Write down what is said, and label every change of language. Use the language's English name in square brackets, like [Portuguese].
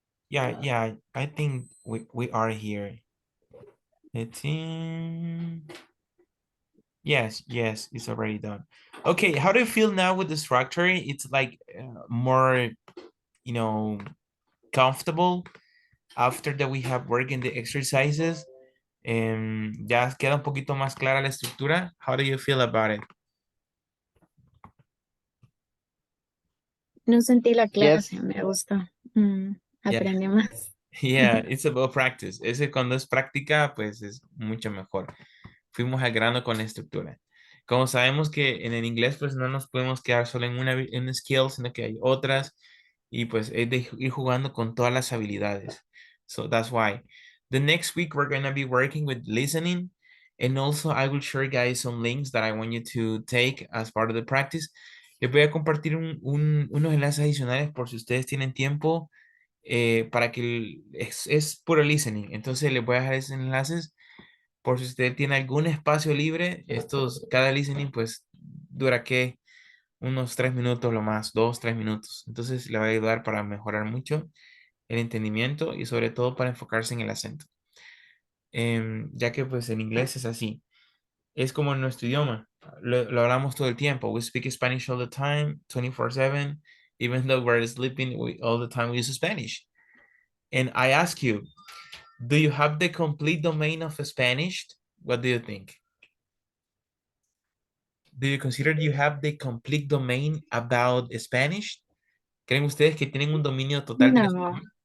[English] Yeah, I think we are here. Let's see. Yes, it's already done. Okay, how do you feel now with the structure? It's like more, comfortable after that we have worked in the exercises. [Spanish] Ya queda un poquito más clara la estructura. [English] How do you feel about it? [Spanish] No sentí la clase, [English] Yes. [Spanish] me gusta. Aprendí más. [English] Yeah, it's about practice. [Spanish] Ese cuando es práctica, pues es mucho mejor. Fuimos al grano con la estructura. Como sabemos que en el inglés, pues no nos podemos quedar solo en una skill, sino que hay otras. Y pues es de ir jugando con todas las habilidades. [English] So that's why. The next week, we're going to be working with listening. And also, I will share, guys, some links that I want you to take as part of the practice. [Spanish] Les voy a compartir unos enlaces adicionales por si ustedes tienen tiempo para que es puro listening. Entonces, les voy a dejar esos enlaces por si usted tiene algún espacio libre. Cada listening, pues, dura que unos 3 minutos lo más, 2, 3 minutos. Entonces le va a ayudar para mejorar mucho el entendimiento y sobre todo para enfocarse en el acento. Ya que pues en inglés es así. Es como en nuestro idioma. Lo hablamos todo el tiempo. [English] We speak Spanish all the time, 24/7. Even though we're sleeping, all the time we use Spanish. And I ask you, do you have the complete domain of Spanish? What do you think? Do you consider you have the complete domain about Spanish? [Spanish] ¿Creen ustedes que tienen un dominio total del español?